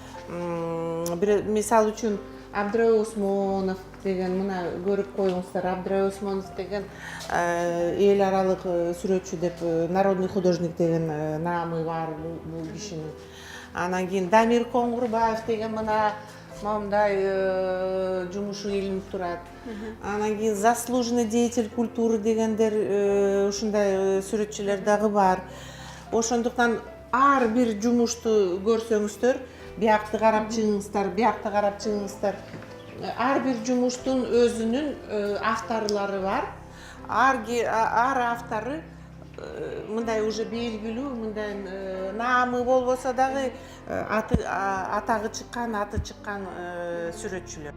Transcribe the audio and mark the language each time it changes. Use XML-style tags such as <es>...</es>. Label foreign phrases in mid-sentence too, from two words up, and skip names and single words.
<ky>Мисал үчүн Абдрай Осмонов деген, мына көрүп коюңуздар, Абдрай Осмонов деген эл аралык сүрөтчү деп,</ky> <ru>народный художник</ru> <ky>деген наамы бар бул кишинин. Анан кийин Дамир Коңгурбаев деген мына момундай жумушу илинип турат. Анан кийин</ky> <ru>заслуженный деятель культуры</ru> <ky>дегендер, ушундай сүрөтчүлөр дагы бар. Ошондуктан ар бир жумушту көрсөңүздөр, биякты карап чыгыңыздар, биякты карап чыгыңыздар. Ар бир жумуштун өзүнүн авторлору бар. Ар автору мындай уже белгилүү, мындай наамы болбосо дагы атагы чыккан, аты чыккан сүрөтчүлөр.</ky>